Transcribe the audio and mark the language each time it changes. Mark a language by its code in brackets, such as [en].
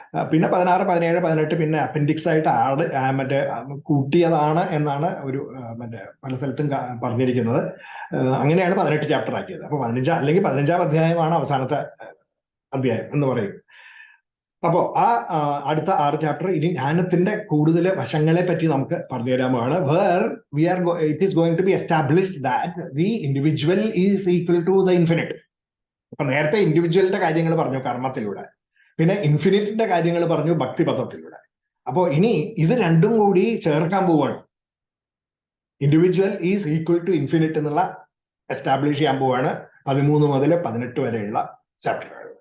[ml] പിന്നെ 16, 17, 18 പിന്നെ അപ്പൻഡിക്സ് ആയിട്ട് മറ്റേ കൂട്ടിയതാണ് എന്നാണ് ഒരു മറ്റേ പല സ്ഥലത്തും പറഞ്ഞിരിക്കുന്നത്. അങ്ങനെയാണ് 18 ചാപ്റ്റർ ആക്കിയത്. അപ്പൊ 15ാം അധ്യായമാണ് അവസാനത്തെ അധ്യായം എന്ന് പറയും. അപ്പോ ആ അടുത്ത 6 ചാപ്റ്റർ ഇനി ജ്ഞാനത്തിന്റെ കൂടുതൽ വശങ്ങളെ പറ്റി നമുക്ക് പറഞ്ഞു തരാമാണ്. [en] it is going to be established that the individual is equal to the infinite. [ml] അപ്പൊ നേരത്തെ ഇൻഡിവിജ്വലിന്റെ കാര്യങ്ങൾ പറഞ്ഞു കർമ്മത്തിലൂടെ, പിന്നെ ഇൻഫിനിറ്റിന്റെ കാര്യങ്ങൾ പറഞ്ഞു ഭക്തിപഥത്തിലൂടെ. അപ്പോ ഇനി ഇത് രണ്ടും കൂടി ചേർക്കാൻ പോവാണ്. [en] individual is equal to infinite [ml] എന്നുള്ള എസ്റ്റാബ്ലിഷ് ചെയ്യാൻ പോവാണ് 13 മുതൽ 18 വരെയുള്ള ചാപ്റ്ററുകൾ.